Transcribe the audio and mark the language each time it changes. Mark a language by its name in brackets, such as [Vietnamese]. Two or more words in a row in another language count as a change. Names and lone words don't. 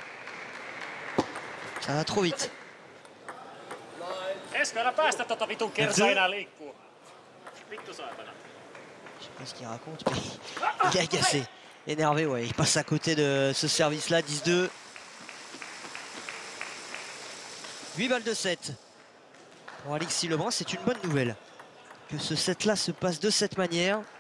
[French] Ça va trop vite. [Finnish] Esko, älä päästä tota vitun kersaa enää liikkuu. Vittu saatana. [French] Je sais pas ce qu'il raconte, mais il est agacé. Énervé, ouais. Il passe à côté de ce service-là, 10-2. 8 balles de 7. Pour Alexis Lebrun, c'est une bonne nouvelle. Que ce set-là se passe de cette manière.